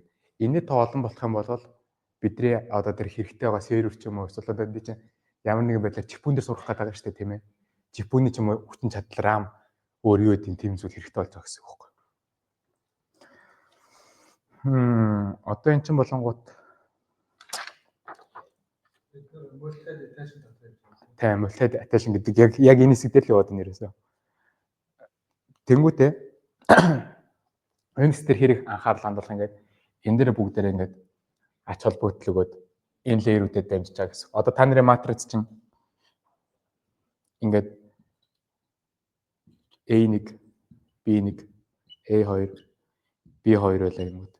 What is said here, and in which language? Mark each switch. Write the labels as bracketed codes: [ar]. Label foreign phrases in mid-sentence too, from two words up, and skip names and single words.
[mn] Энэний тоо олон болох юм бол бидний одоо тэр хэрэгтэй байгаа сервер ч юм уу эсвэл одоо энэ чинь ямар нэгэн байдлаар чипүүн дээр сурах гэдэг байгаа шүү дээ, тийм ээ. Чипүүний ч юм уу хүчин чадал RAM өөр юу гэдэг тийм зүйл хэрэгтэй болж байгаа гэсэн үг байхгүй. Одоо эн чинь болонгууд [en] multi-head attention [mn] гэдэг яг энэ хэсэг дээр л яваад байна ерөөсөө. Тэнгүүтээ энэ хэсэг дээр хэрэг анхаарал хандуулах ингээд энэ дээр бүгдээрээ ингээд ач холбогдол өгөөд энэ леерүүдэд дамжиж байгаа гэсэн. Одоо та нарын матриц чинь ингээд A1, B1, A2, B2 байлаа юм уу.